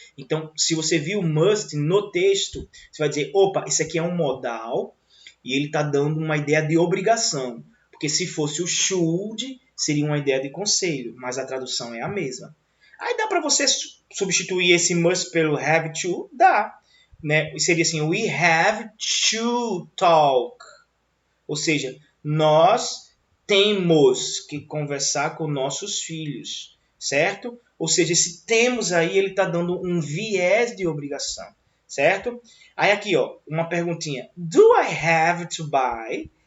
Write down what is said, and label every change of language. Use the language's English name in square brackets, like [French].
[Portuguese] Então, se você viu must no texto, você vai dizer, opa, isso aqui é um modal e ele está dando uma ideia de obrigação. Porque se fosse o should, seria uma ideia de conselho, mas a tradução é a mesma. Aí dá para você substituir esse must pelo have to? Dá. Né? [English] Seria assim, we have to talk. [Portuguese] Ou seja, nós temos que conversar com nossos filhos, certo? Ou seja, esse temos aí, ele está dando um viés de obrigação, certo? Aí aqui, ó, uma perguntinha. Do I have to buy?